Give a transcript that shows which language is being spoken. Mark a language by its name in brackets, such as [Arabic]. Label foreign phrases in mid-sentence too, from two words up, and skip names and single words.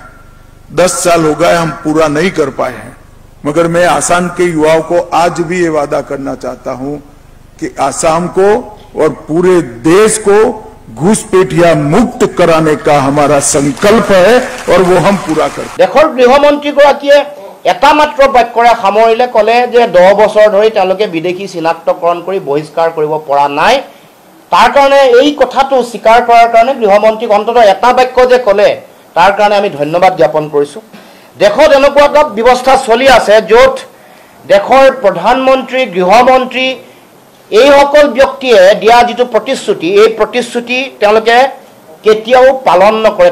[Hindi] 10 साल हो गए हम पूरा नहीं कर पाए हैं, मगर मैं असम के युवाओं को आज भी ये वादा करना चाहता हूं कि असम को और पूरे देश को घुसपैठिया मुक्त कराने का हमारा संकल्प है और वो हम पूरा करते। [Assamese] দেশৰ গৃহমন্ত্ৰীগৰাকীয়ে এটা মাত্ৰ বাক্যৰে সামৰিলে কলে যে 10 বছৰ ধৰি তেওঁলোকে বিদেশী চিনাক্তকৰণ কৰি বহিষ্কাৰ কৰিব পৰা নাই। তাৰ কাৰণে এই কথাটো স্বীকাৰ কৰাৰ কাৰণে গৃহমন্ত্ৰীক অন্ততঃ এটা বাক্য যে কলে তাৰ কাৰণে আমি ধন্যবাদ জ্ঞাপন কৰিছো। দেশত এনেকুৱা এটা ব্যৱস্থা চলি আছে য'ত দেশৰ প্ৰধানমন্ত্ৰী গৃহমন্ত্ৰী এই সকল ব্যক্তিয়ে দিয়া যিটো প্ৰতিশ্ৰুতি এই প্ৰতিশ্ৰুতি তেওঁলোকে কেতিয়াও পালন নকৰে।